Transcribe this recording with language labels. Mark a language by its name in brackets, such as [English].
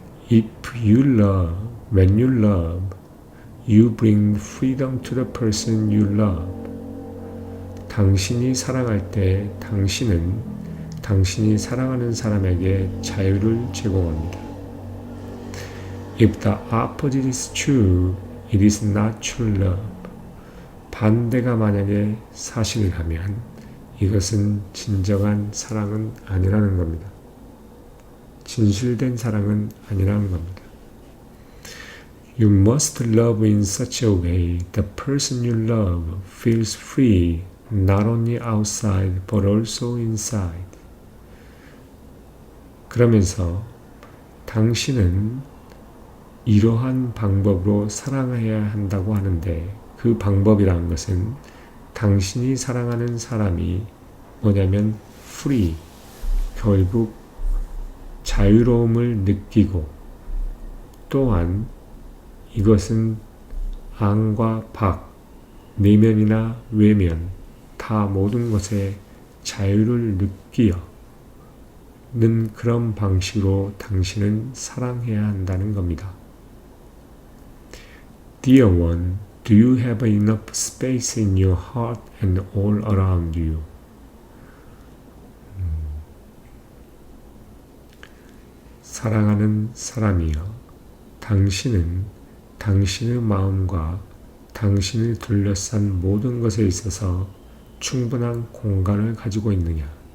[English] If you love, when you love, you bring freedom to the person you love. [Korean] 당신이 사랑할 때 당신은 당신이 사랑하는 사람에게 자유를 제공합니다. [English] If the opposite is true, it is not true love. [Korean] 반대가 만약에 사실이라면 이것은 진정한 사랑은 아니라는 겁니다. 진실된 사랑은 아니라는 겁니다. [English] You must love in such a way the person you love feels free not only outside but also inside. [Korean] 그러면서 당신은 이러한 방법으로 사랑해야 한다고 하는데 그 방법이라는 것은 당신이 사랑하는 사람이 뭐냐면 free, 결국 자유로움을 느끼고 또한 이것은 안과 밖, 내면이나 외면 다 모든 것에 자유를 느끼는 그런 방식으로 당신은 사랑해야 한다는 겁니다. [English] Dear one, do you have enough space in your heart and all around you? [Korean] 사랑하는 사람이여, 당신은 당신의 마음과 당신을 둘러싼 모든 것에 있어서 충분한 공간을 가지고 있느냐?